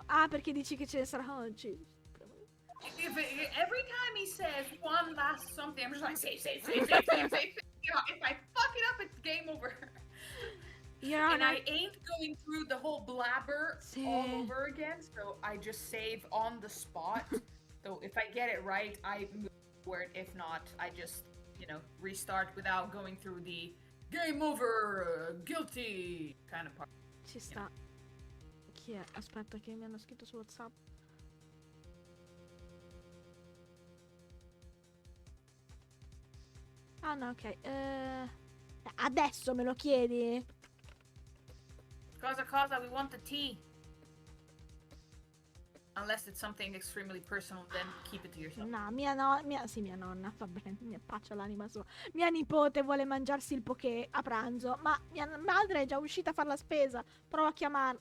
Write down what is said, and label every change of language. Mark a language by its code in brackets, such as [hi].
[it] Perché dici che ce ne sarà oggi? [en] Every time he says one last something, I'm just like save. You know, if I fuck it up, it's game over. Your And Honor. I ain't going through the whole blabber all over again, so I just save on the spot. So if I get it right, I move forward. If not, I just, restart without going through the game over, guilty kind of part. [it] Ci sta. Chi è? Aspetta che mi hanno scritto su WhatsApp. Ah no, ok. Adesso me lo chiedi? Cosa, [en] we want the tea. Unless it's something extremely personal, then keep it to yourself. [it] No, mia nonna, va bene, mi pace l'anima sua. Mia nipote vuole mangiarsi il poké a pranzo, ma mia madre è già uscita a fare la spesa. Provo a chiamarla.